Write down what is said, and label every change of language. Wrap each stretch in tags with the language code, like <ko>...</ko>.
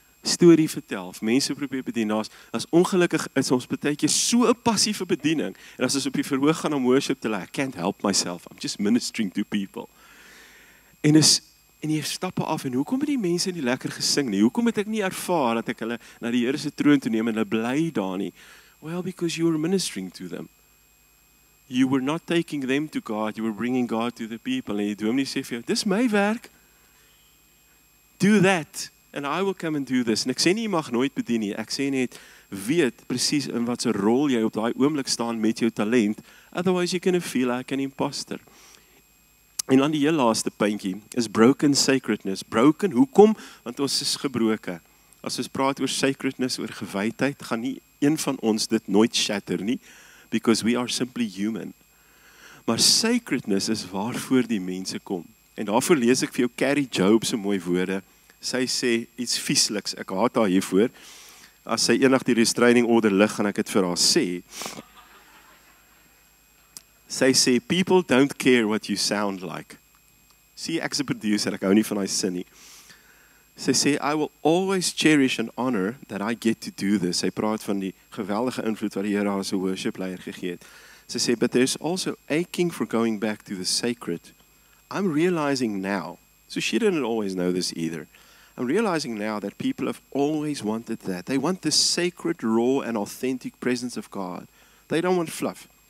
<af>storie vertel, of mense probeer bedien, as ongelukkig is ons baie keer so 'n passiewe bediening, en as ons op die verhoog gaan om worship te lei,</af> <en>I can't help myself, I'm just ministering to people.</en> <af>En jy stap af, en hoekom het die mense nie lekker gesing nie? Hoekom het ek nie ervaar dat ek hulle na die Here se troon toe neem en hulle bly daar nie?</af> <en>Well, because you were ministering to them. You were not taking them to God, you were bringing God to the people.</en> <af>En die dominee sê vir jou, dis my werk.</af> <en>Do that, and I will come and do this.</en> <af>En ek sê nie, jy mag nooit bedien nie. Ek sê net, weet presies in wat 'n rol jy op daai oomblik staan met jou talent.</af> <en>Otherwise you're going to feel like an imposter.</en> <af>En dan die heel laaste puntjie is broken sacredness. Broken, hoekom? Want ons is gebroke. As ons praat oor sacredness, oor gewydheid, gaan nie een van ons dit nooit shatter nie,</af> <en>because we are simply human.</en> <af>Maar sacredness is waarvoor die mense kom. En daarvoor lees ek vir jou Carrie Job se mooi woorde. Sy sê iets viesliks, ek haat haar hiervoor. As sy eendag die restraining order lig, gaan ek dit vir haar sê. Sy sê,</af> <en>people don't care what you sound like.</en> <af>See, ek's 'n producer, ek hou nie van daai sin nie. Sy sê,</af> <en>I will always cherish and honor that I get to do this.</en> <af>Sy praat van die geweldige invloed wat die Here as 'n worship leier gegee het. Sy sê,</af> <en>but there's also aching for going back to the sacred. I'm realizing now, so she didn't always know this either. I'm realizing now that people have always wanted that. They want the sacred, raw and authentic presence of God. They don't want fluff.</en>